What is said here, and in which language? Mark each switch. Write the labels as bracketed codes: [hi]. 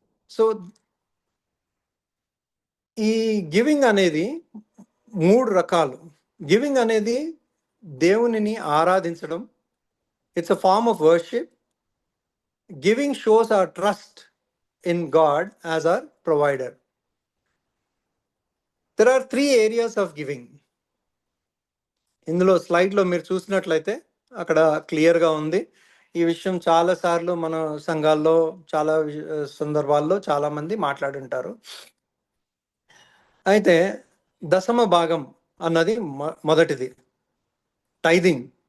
[te] So ఈ giving అనేది 3 రకాలు. గివింగ్ అనేది దేవునిని ఆరాధించడం, [en] It's a form of worship. Giving shows our trust in God as our provider. There are 3 areas of giving. [te] ఇందులో స్లైడ్లో మీరు చూసినట్లయితే అక్కడ క్లియర్గా ఉంది. ఈ విషయం చాలాసార్లు మన సంఘాల్లో, చాలా సందర్భాల్లో చాలామంది మాట్లాడుంటారు. అయితే దశమ భాగం అన్నది మొదటిది, టైదింగ్.